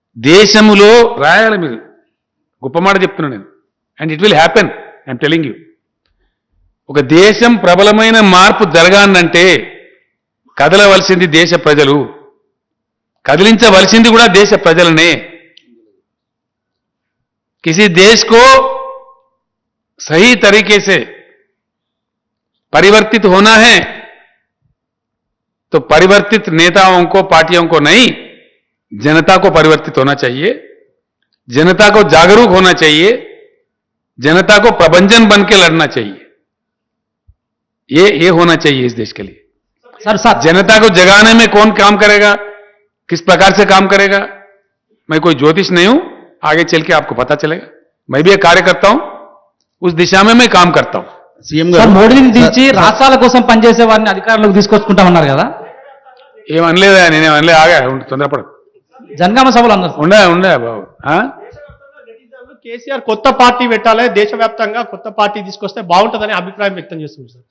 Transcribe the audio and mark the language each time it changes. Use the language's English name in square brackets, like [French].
[Telugu] దేశములో రాయాలి మీరు, గొప్ప మాట చెప్తున్నాను నేను. [English] And it will happen, I'm telling you. [Telugu] ఒక దేశం ప్రబలమైన మార్పు జరగాలంటే కదలవలసింది దేశ ప్రజలు, కదిలించవలసింది కూడా దేశ ప్రజలనే. [Hindi] किसी देश को सही तरीके से परिवर्तित होना है तो परिवर्तित नेताओं को, पार्टियों को नहीं, जनता को परिवर्तित होना चाहिए, जनता को जागरूक होना चाहिए, जनता को प्रबंधन बन के लड़ना चाहिए. ये होना चाहिए इस देश के लिए. सर जनता को जगाने में कौन काम करेगा, किस प्रकार से काम करेगा, मैं कोई ज्योतिष नहीं हूं, आगे चल के आपको पता चलेगा. मैं भी एक कार्य करता हूं, उस दिशा में मैं काम करता हूं. [Telugu] సార్ మోడీని దించి రాష్ట్రాల కోసం పనిచేసే వారిని అధికారంలోకి తీసుకొచ్చుకుంటామన్నారు కదా. ఏమనలేదా, నేనేమనలే, ఆగా తొందరపడదు. జనగామ సభలు అన్నారు. ఉండే బాబు. కేసీఆర్ కొత్త పార్టీ పెట్టాలి, దేశవ్యాప్తంగా కొత్త పార్టీ తీసుకొస్తే బాగుంటుందని అభిప్రాయం వ్యక్తం చేస్తుంది సార్.